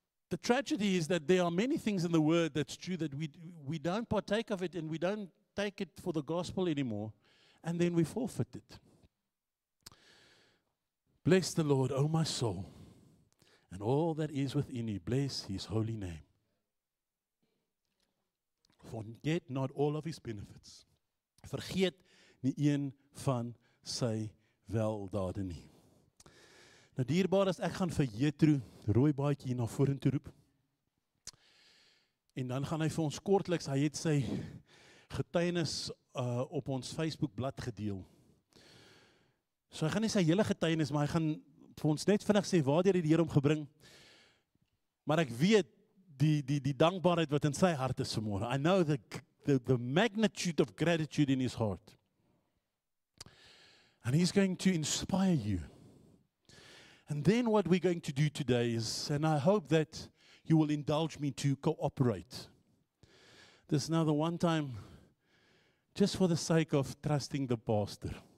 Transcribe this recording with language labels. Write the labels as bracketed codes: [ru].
[en] The tragedy is that there are many things in the Word that's true that we don't partake of it, and we don't take it for the gospel anymore, and then we forfeit it. Bless the Lord, O my soul, and all that is within me. Bless his holy name. Forget not all of his benefits. [af] Vergeet nie een van sy weldade nie. Nou dierbaar is, ek gaan vir Jethro rooi baadjie hier na vorentoe roep. En dan gaan hy vir ons kortliks, hy het sy getuienis op ons Facebook blad gedeel. So hy gaan nie sy hele getuienis, maar hy gaan vir ons net vinnig sê waardeur die Here hom gebring. Maar ek weet die dankbaarheid wat in sy hart is vanmôre. [en] I know the magnitude of gratitude in his heart. And he's going to inspire you. And then what we're going to do today is, and I hope that you will indulge me to cooperate. This is now the one time, just for the sake of trusting the pastor.